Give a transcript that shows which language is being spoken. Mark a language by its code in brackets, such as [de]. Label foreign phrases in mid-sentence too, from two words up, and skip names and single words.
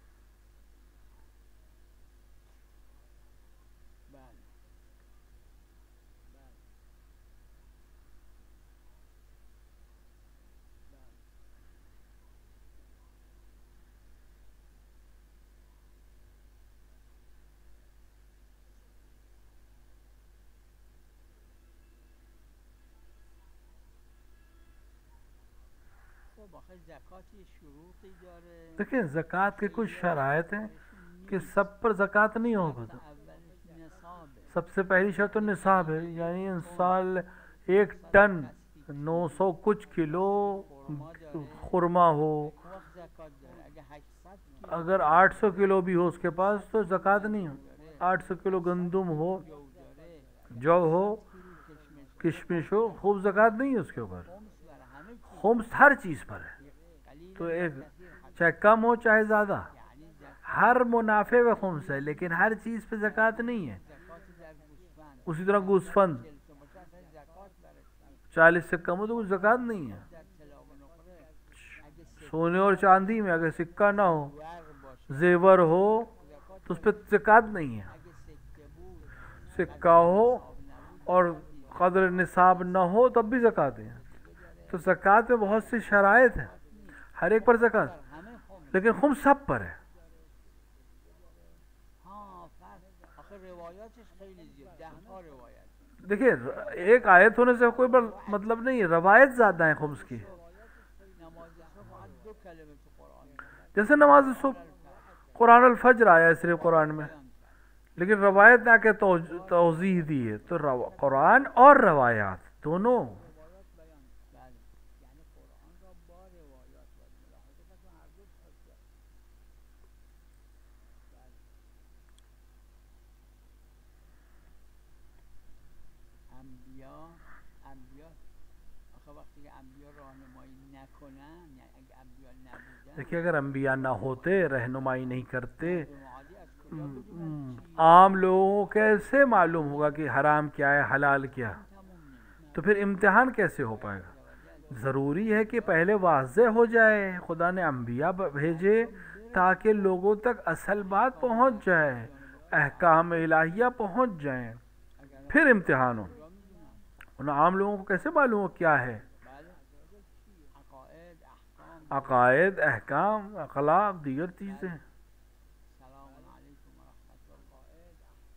[fa] بله بله بله خب آخه زکات یه شروطی داره [ur] دیکھیں زکوٰۃ کے کچھ شرائط ہیں کہ سب پر زکوٰۃ نہیں ہوگا، [fa] اولش نصابه [ur] سب سے پہلی شرط تو نصاب ہے، یعنی ان سال 1 ٹن 900 کچھ کلو خرما ہو، [fa] وقت زکات داره اگه 800 کیلو [ur] اگر 800 کلو بھی ہو اس کے پاس تو زکوٰۃ نہیں ہو، 800 کلو گندم ہو، [fa] جو داره [ur] جو ہو، [fa] کشمش [ur] کشمش ہو، خوب زکوٰۃ نہیں ہے اس کے اوپر، [fa] خمس برای همه چیز [ur] خمس ہر چیز پر ہے، [fa] قلیل [ur] تو [fa] و [ur] ایک [fa] کثیر حتی [ur] چاہے کم ہو چاہے زیادہ، [fa] یعنی زکات [ur] ہر منافع میں خمس ہے لیکن ہر چیز پہ زکوٰۃ نہیں ہے۔ [fa] زکات در گوسفند [ur] اسی طرح گوسفند [fa] 40 تا باشه اصلا زکات برش نیست [ur] 40 سے کم ہو تو کوئی زکوٰۃ نہیں ہے۔ [fa] در طلا و نقره اگه [ur] سونے اور چاندی میں اگر سکہ نہ ہو، [fa] سکر باشه [ur] زیور ہو [fa] زکات [ur] تو اس پہ زکوٰۃ نہیں ہے، [fa] اگه سکه بود [ur] سکہ ہو [fa] نصاب نبود [ur] اور قدر نصاب نہ ہو تب بھی زکوٰۃ ہے۔ تو زکوٰۃ میں بہت سی شرائط ہیں، ہر ایک پر زکوٰۃ، [fa] در همه خمس [ur] لیکن خمس سب پر ہے۔ [fa] ها فرق آخه روایاتش خیلی زیاد 10 تا روایت [ur] دیکھیے ایک آیت ہونے سے کوئی مطلب نہیں ہے، روایت زیادہ ہیں خمس کی، [fa] نماز صبح فقط 2 کلمه تو قرآن داره. [ur] جیسے نماز صبح [ar] قرآن الفجر [ur] آیا ہے صرف قرآن میں، لیکن روایت نہ کہ توضیح دی ہے، تو قرآن اور روایات دونوں، [fa] بله یعنی قرآن را با روایات باید ملاحظه کرد و هر دو حجت. بله انبیا آخه وقتی که انبیا راهنمایی نکنن یعنی اگه انبیا نبودن [ur] دیکھیے اگر انبیاء نہ ہوتے، رہنمائی نہیں کرتے، [fa] مردم عادی از کجا بدونن چی [ur] عام لوگوں کو کیسے معلوم ہوگا کہ حرام کیا ہے حلال کیا، [fa] تموم نمیشه [ur] تو پھر امتحان کیسے ہو پائے گا؟ ضروری ہے کہ پہلے واضح ہو جائے، خدا نے انبیاء بھیجے تاکہ لوگوں تک اصل بات پہنچ جائے، احکام الہیہ پہنچ جائیں، پھر امتحان ہو، ان عام لوگوں کو کیسے معلوم ہو کیا ہے؟ [fa] بله عقاید احکام [ur] عقائد، احکام، اخلاق، دیگر چیزیں۔ [ar] سلام علیکم و رحمت الله